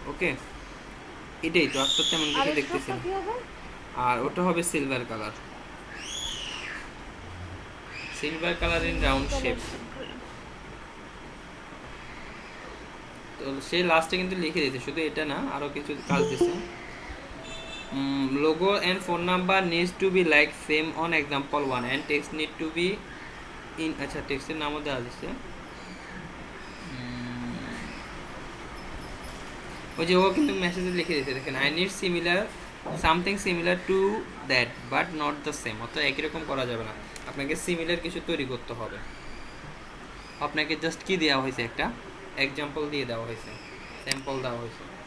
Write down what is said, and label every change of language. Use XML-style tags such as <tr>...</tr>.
<bn>ওকে, এটাই তো আপনার তেমন কিছু দেখতেছি। আর ওটা হবে silver colour in round shape. তো সে লাস্টে কিন্তু লিখে দিয়েছে, শুধু এটা না আরো কিছু কাজ দিয়েছে।</bn> <en>logo and phone number needs to be like same on example 1 and text need to be in</en> <bn>আচ্ছা টেক্সটের নামও দেওয়া আছে। ওই যে ও কিন্তু মেসেজে লিখে দিয়েছে, দেখেন</bn> <en>I need something similar to that but not the same.</en> <bn>অর্থাৎ একই রকম করা যাবে না, আপনাকে সিমিলার কিছু তৈরি করতে হবে। আপনাকে জাস্ট কি দেওয়া হয়েছে, একটা এক্সাম্পল দিয়ে দেওয়া হয়েছে, স্যাম্পল দেওয়া হয়েছে।</bn>